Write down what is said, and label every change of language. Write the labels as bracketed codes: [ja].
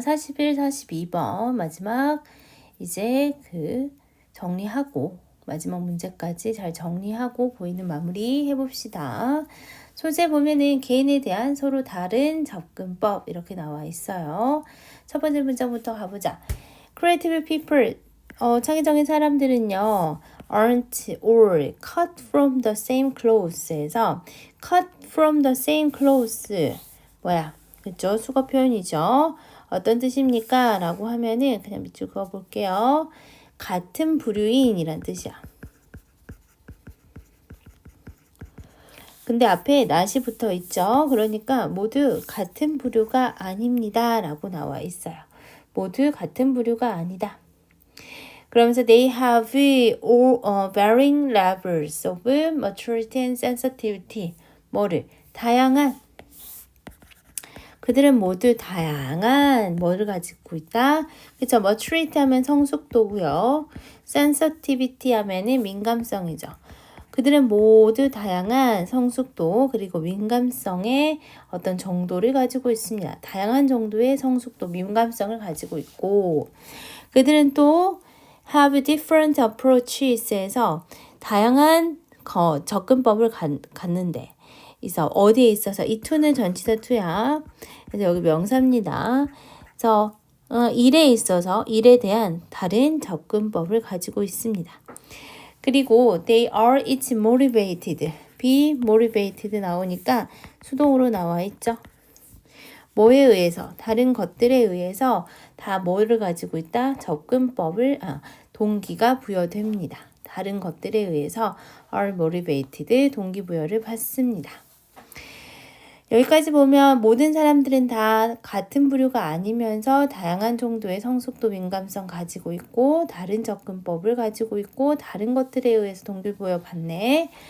[ko] 41, 42번 마지막 이제 정리하고 마지막 문제까지 잘 정리하고 보이는 마무리 해봅시다. 소재 보면은 개인에 대한 서로 다른 접근법 이렇게 나와 있어요. 첫 번째 문장부터 가보자. [en] Creative people, [ko] 창의적인 사람들은요, [en] aren't or cut from the same cloths에서 cut from the same clothes [ko] 뭐야? 그쵸? 수거 표현이죠. 어떤 뜻입니까? 라고 하면은 그냥 밑줄 그어 볼게요. 같은 부류인이란 뜻이야. 근데 앞에 not이 붙어 있죠. 그러니까 모두 같은 부류가 아닙니다. 라고 나와 있어요. 모두 같은 부류가 아니다. 그러면서 [en] they have all varying levels of maturity and sensitivity. [ko] 뭐를? 다양한 그들은 모두 다양한 뭐를 가지고 있다? 그쵸? maturity 하면 성숙도고요. sensitivity 하면은 민감성이죠. 그들은 모두 다양한 성숙도 그리고 민감성의 어떤 정도를 가지고 있습니다. 다양한 정도의 성숙도, 민감성을 가지고 있고 그들은 또 [en] have different approaches [ko] 에서 다양한 접근법을 갖는데 그래서 어디에 있어서 이 to는 전치사 to야. 그래서 여기 명사입니다. 그래서 일에 있어서 일에 대한 다른 접근법을 가지고 있습니다. [en] 그리고 they are each motivated, be motivated [ko] 나오니까 수동으로 나와 있죠. 뭐에 의해서? 다른 것들에 의해서 다 뭐를 가지고 있다? 접근법을, 동기가 부여됩니다. 다른 것들에 의해서 [en] are motivated, [ko] 동기부여를 받습니다. 여기까지 보면 모든 사람들은 다 같은 부류가 아니면서 다양한 정도의 성숙도 민감성 가지고 있고 다른 접근법을 가지고 있고 다른 것들에 의해서 동기부여 받네.